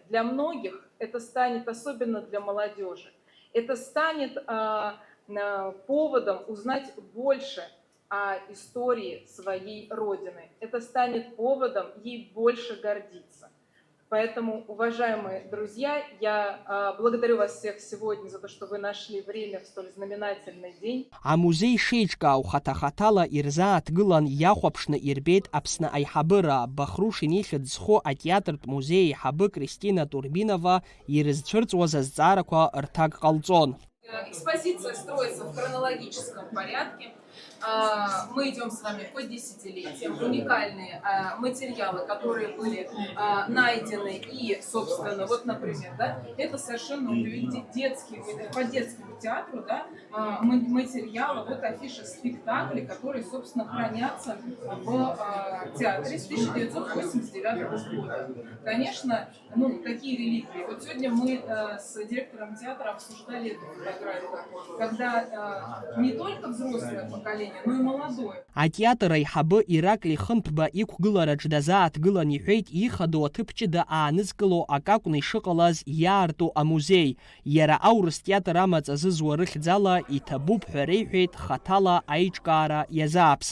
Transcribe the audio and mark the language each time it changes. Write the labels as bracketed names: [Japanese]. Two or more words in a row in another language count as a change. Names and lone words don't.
[Russian] Для многих это станет, особенно для молодежи, это станет поводом узнать больше о истории своей Родины. Это станет поводом ей больше гордиться. Поэтому, уважаемые друзья, я благодарю вас всех сегодня за то, что вы нашли время в столь знаменательный день. [Abkhazian] Амузеи шеиҿкаау хаҭа-хаҭала ирзааҭгылан иахәаԥшны ирбеит Аԥсны аиҳабыра, Бахрушин ихьӡ зху атеатртә музеи аиҳабы Кристина Турбинова ирызцәырҵуаз азҵаарақәа рҭак ҟалҵон. [Russian] Экспозиция строится в хронологическом порядке. Мы идем с вами по десятилетиям. Уникальные материалы, которые были найдены и, собственно, вот, например, да, это совершенно детский, по детскому театру, да, материалы, вот афиши спектаклей, которые, собственно, хранятся в театре с 1989 года. Конечно, ну, такие реликвии. Вот сегодня мы с директором театра обсуждали эту фотографию, когда не только взрослое поколение, но и молодое. [Abkhazian] Атеатр аиҳабы Иракли Хынҭба иқәгылараҿ дазааҭгылан иҳәеит ихадоу аҭыԥ ҷыда аанызкыло акакәны ишыҟалаз иаарту амузеи. Иара аурыс театр амаҵ азызуа рыхьӡала иҭабуп ҳәа реиҳәеит хаҭала аиҿкаара иазааԥсаз.